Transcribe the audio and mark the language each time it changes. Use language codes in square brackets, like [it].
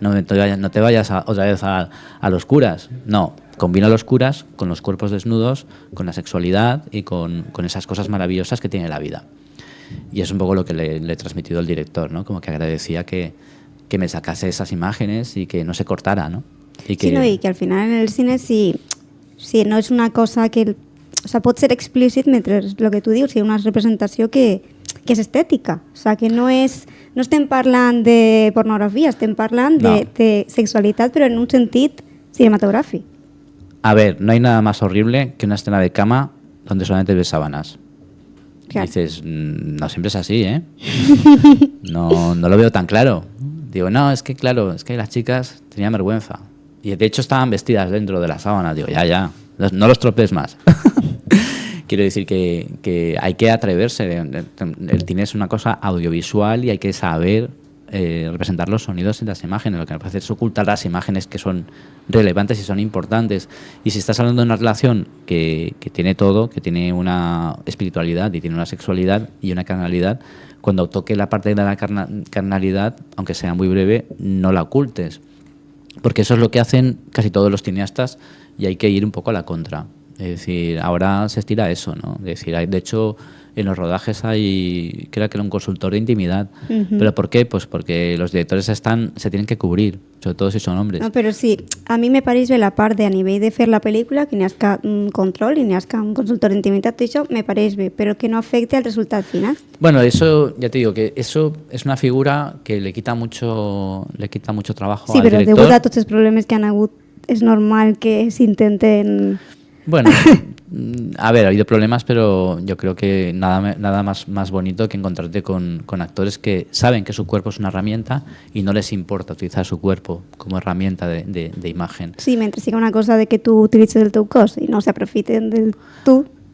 [es] No te vayas otra vez a los curas. No. Combina los curas con los cuerpos desnudos, con la sexualidad y con esas cosas maravillosas que tiene la vida. Y es un poco lo que le he transmitido al director, ¿no? Como que agradecía que me sacase esas imágenes y que no se cortara, ¿no? Y que, [ca] Sí, no, i que al final en el cine si no és una cosa que... [es] O sea, [ca] pot ser explícit mentre el que tu dius, si una representació que és estètica. [es] O sea, [ca] que no estem parlant de pornografia, estem parlant de sexualitat, però en un sentit cinematogràfic. [es] A ver, no hay nada más horrible que una escena de cama donde solamente ves sábanas. Claro. Dices, no siempre es así, ¿eh? No lo veo tan claro. Digo, no, es que claro, es que las chicas tenían vergüenza. Y de hecho estaban vestidas dentro de las sábanas. Digo, ya, no los tropes más. Quiero decir que hay que atreverse. El cine es una cosa audiovisual y hay que saber representar los sonidos y las imágenes. Lo que me parece es ocultar las imágenes que son relevantes y son importantes. Y si estás hablando de una relación que tiene todo, que tiene una espiritualidad y tiene una sexualidad y una carnalidad, cuando toque la parte de la carnalidad, aunque sea muy breve, no la ocultes. Porque eso es lo que hacen casi todos los cineastas y hay que ir un poco a la contra. Es decir, ahora se estira eso, ¿no? Es decir, de hecho, en los rodajes creo que era un consultor de intimidad. ¿Pero por qué? Pues porque los directores se tienen que cubrir, sobre todo si son hombres. [ca] No, però sí, a mi me pareix bé la part de a nivell de fer la pel·lícula, que n'hi ha un control i n'hi ha un consultor d'intimitat, això me pareix bé, però que no afecte al resultat final. [es] Bueno, eso, ya te digo, que eso es una figura que le quita mucho trabajo Sí, al [ca] però [es] director. [ca] degut a tots els problemes que han hagut, és normal que s'intenten... [es] Bueno, a ver, ha habido problemas, pero yo creo que nada más bonito que encontrarte con actores que saben que su cuerpo es una herramienta y no les importa utilizar su cuerpo como herramienta de imagen. [ca] Sí, mentre siga una cosa de que tu utilitzes el teu cos i no s'aprofiten del tu.